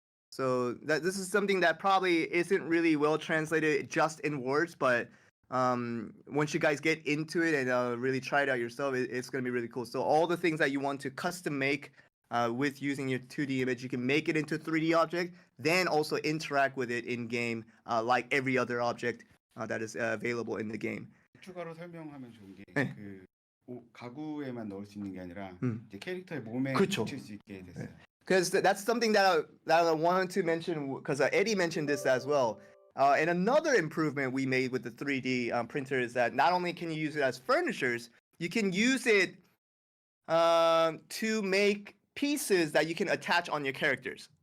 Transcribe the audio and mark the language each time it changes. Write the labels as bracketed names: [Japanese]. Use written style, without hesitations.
[English] So this is something that probably isn't really well translated just in words, but once you guys get into it and really try it out yourself, it's going to be really cool. So all the things that you want to custom make with using your 2D image, you can make it into a 3D object, then also interact with it in game like every other object that is available in the game. [Korean] 추가로 설명하면 좋은 게 네. 가구에만 넣을 수 있는 게 아니라 이제 캐릭터의 몸에 그쵸. 붙일 수 있게 됐어요. [English] Because that's something that I wanted to mention, because Eddie mentioned this as well. And another improvement we made with the 3D printer is that not only can you use it as furnitures, you can use it to make pieces that you can attach on your characters.